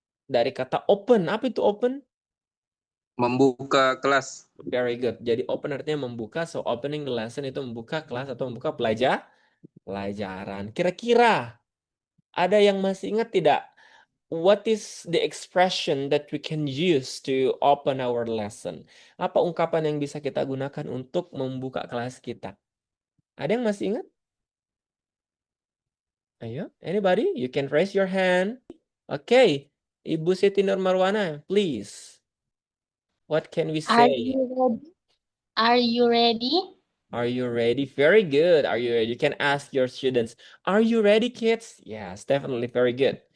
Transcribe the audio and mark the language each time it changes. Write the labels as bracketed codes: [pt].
[id] Dari kata open. Apa itu open? Membuka kelas. [en] Very good. [id] Jadi open artinya membuka. [en] So opening the lesson [id] itu membuka kelas atau membuka pelajaran. Kira-kira ada yang masih ingat tidak? [en] What is the expression that we can use to open our lesson? [id] Apa ungkapan yang bisa kita gunakan untuk membuka kelas kita? Ada yang masih ingat? [en] Ayo, anybody? You can raise your hand. Okay. Ibu Siti Nur Marwana, please. What can we Are say? you ready? Are you ready? Are you ready? Very good. Are you ready? You can ask your students, are you ready, kids? Yes, definitely very good.